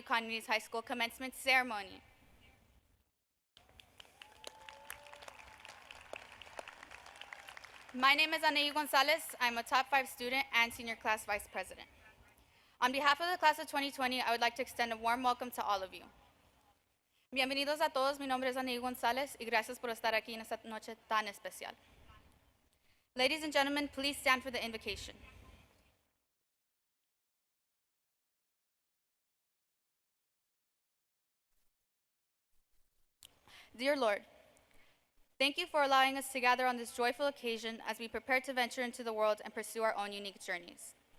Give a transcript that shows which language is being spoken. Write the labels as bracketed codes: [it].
[en] Economedes High School Commencement Ceremony. My name is Anaí Gonzalez. I'm a top 5 student and senior class vice president. On behalf of the class of 2020, I would like to extend a warm welcome to all of you. [es] Bienvenidos a todos, mi nombre es Anaí Gonzalez y gracias por estar aquí en esta noche tan especial. [en] Ladies and gentlemen, please stand for the invocation. Dear Lord, thank you for allowing us to gather on this joyful occasion as we prepare to venture into the world and pursue our own unique journeys.